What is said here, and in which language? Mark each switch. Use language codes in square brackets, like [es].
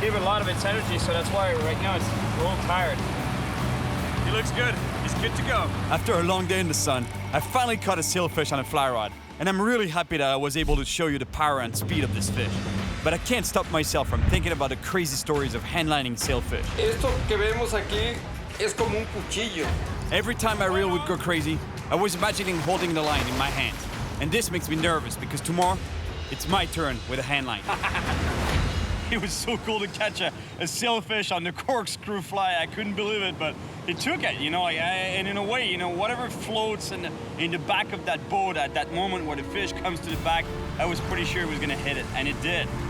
[en] Gave it a lot of its energy, so that's why right now it's a little tired. He looks good. He's good to go. After a long day in the sun, I finally caught a sailfish on a fly rod, and I'm really happy that I was able to show you the power and speed of this fish. But I can't stop myself from thinking about the crazy stories of handlining sailfish. [es] Esto que vemos aquí es como un cuchillo. [en] Every time my reel would go crazy, I was imagining holding the line in my hands. And this makes me nervous because tomorrow, it's my turn with a handline. It was so cool to catch a sailfish on the corkscrew fly. I couldn't believe it, but it took it, you know. And in a way, you know, whatever floats in the back of that boat at that moment where the fish comes to the back, I was pretty sure it was gonna hit it, and it did.